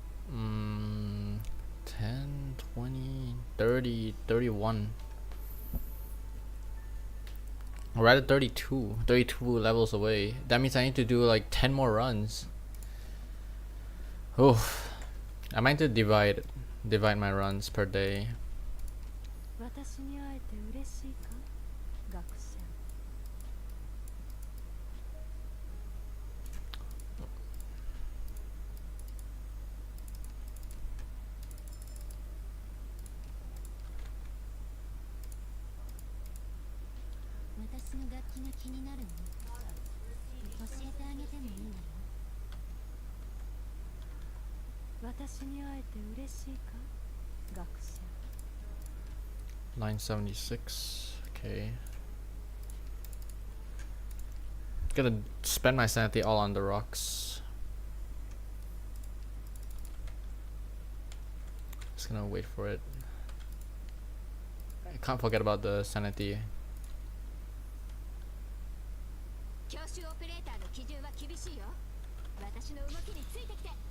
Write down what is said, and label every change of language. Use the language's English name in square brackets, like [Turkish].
[English] 10, 20, 30, 31. Or rather 32 levels away. That means I need to do like 10 more runs. Oof. I might need to divide my runs per day. [Japanese] 私に会えて嬉しいか、学者。私の楽器が気になるの？教えてあげてもいいんだよ。私に会えて嬉しいか、学者。 [English] 976. Okay. Gonna spend my sanity all on the rocks. Just gonna wait for it. I can't forget about the sanity. [Japanese] 教習オペレーターの基準は厳しいよ。私の動きについてきて。